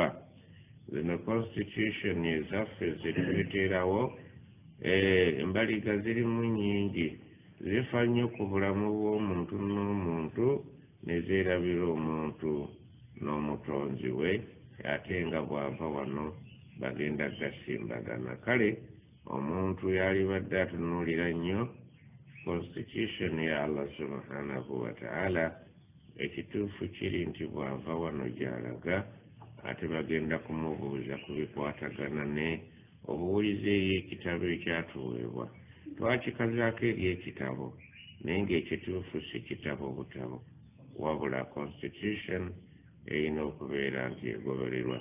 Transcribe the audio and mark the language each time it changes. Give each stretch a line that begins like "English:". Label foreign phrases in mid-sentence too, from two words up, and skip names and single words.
Ganda: Zino constitution ezaffe zetweteerawo embaliga zirimu nnyingi, zifa nnyo ku bulamu bw'omuntu n'omuntu, ne zeerabira omuntu n'omutonzi we, ate nga bw'ava wano bagenda gasimbagana. Kale omuntu yali badde atunuulira nnyo constitution ya
Arabic: الله سبحانه وتعالى,
Ganda: ekituufu kiri nti bw'ava wano gy'alaga ate bagenda kumubuuza ku bikwatagana ne obuwulize y'ekitabo ekyatuweebwa. Twakikazaako eri ekitabo, naye ng'ekituufu si kitabo butabo, wabula constitution erina okubeera nti egobererwa.